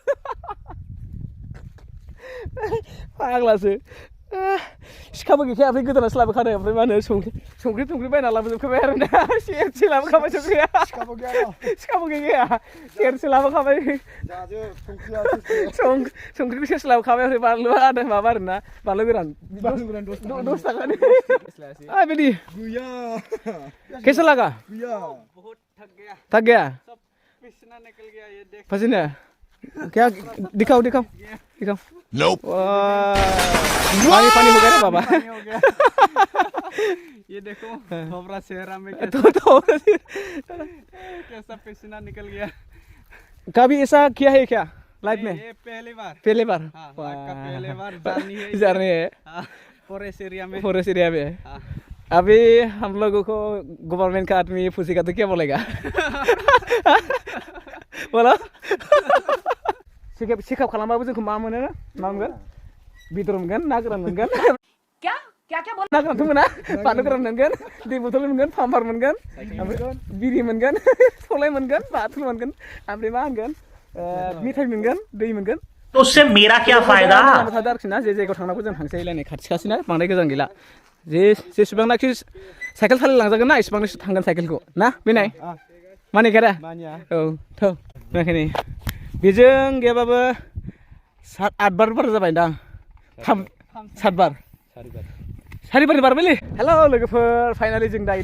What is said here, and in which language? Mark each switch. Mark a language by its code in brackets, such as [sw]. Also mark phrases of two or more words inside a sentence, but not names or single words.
[brx] फाग्लासो सिखाबो गैखाया ओमफ्राय गोदानासो लाबोखादों ओमफ्राय मा होनो संख्रि बायना लाबोजोबखाबाय आरोना सेरसे लाबोखाबाय सिखाबो गैखाया सेरसे लाबोखाबाय संख्रिखौ सेरसे लाबोखाबाय ओमफ्राय बानलुआ आदा माबा आरोना बानलु गोरान 10 थाखानि बिदि [hi] कैसा लगा बहुत थक गया पसीना निकल गया ये देख पसीना क्या दिखाओ पानी हो गया ना बाबा ये देखो थोबरा चेहरा में कैसा पसीना निकल गया कभी ऐसा किया है क्या लाइफ में ये पहली बार पहली बार जर्नी है [en] forest area [hi] में अभी हम लोगों को गवर्नमेंट का आदमी पूछेगा तो क्या बोलेगा [brx] बोलो चेकआप खालामबाबो जोंखौ मा मोनो मा मोनगोन बेदर मोनगोन ना गोरान मोनगोन ना गोरानथ' मोना बानलु गोरान मोनगोन दै बथल मोनगोन पाम्पार मोनगोन बिरि मोनगोन सलाय मोनगोन बाथुल मोनगोन ओमफ्राय मा होनगोन मेथाइ मोनगोन दै मोनगोन [hi] तो उससे मेरा क्या फायदा [brx] आरोखि ना जे जायगायाव थांनांगौ जों थांसै लायनाय खाथिना बांद्राय गोजान गैला जेसेबांनाखि साइकेल सालायलांजागोन ना एसेबांनो थांगोन साइकेलखौ ना बेनाय मानिखादा औ थ' बेखायनो बेजों गैयाबाबो 7-8 बार जाबायदां 7 बार सारि बार बारबायलै हेल' लोगोफोर फाइनालि जों दायो